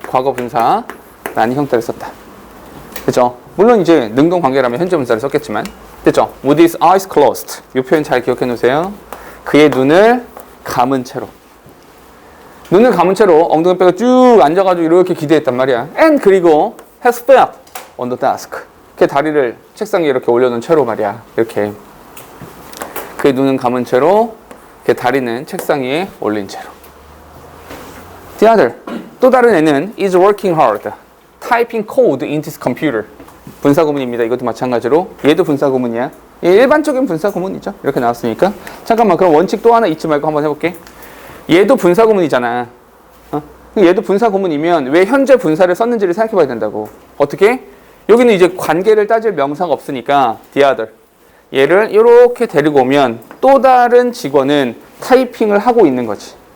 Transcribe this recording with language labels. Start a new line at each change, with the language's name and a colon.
Korean: 과거 분사라는 형태를 썼다. 됐죠? 물론 이제 능동 관계라면 현재 분사를 썼겠지만. 됐죠?
English: With his eyes closed.
Korean: 이 표현 잘 기억해 놓으세요. 그의 눈을 감은 채로. 눈을 감은 채로 엉덩이 빼고 쭉 앉아가지고 이렇게 기대했단 말이야.
English: And
Korean: 그리고
English: has feet on the desk.
Korean: 그 다리를 책상 위에 이렇게 올려놓은 채로 말이야. 이렇게. 그의 눈은 감은 채로, 그 다리는 책상 위에 올린 채로.
English: The other.
Korean: 또 다른 애는
English: is working hard. Typing code into his computer.
Korean: 분사구문입니다. 이것도 마찬가지로. 얘도 분사구문이야. 일반적인 분사구문이죠. 이렇게 나왔으니까. 잠깐만, 그럼 원칙 또 하나 잊지 말고 한번 해볼게. 얘도 분사구문이잖아. 얘도 분사구문이면 왜 현재 분사를 썼는지를 생각해 봐야 된다고. 어떻게? 여기는 이제 관계를 따질 명사가 없으니까 the other. 얘를 이렇게 데리고 오면 또 다른 직원은 타이핑을 하고 있는 거지.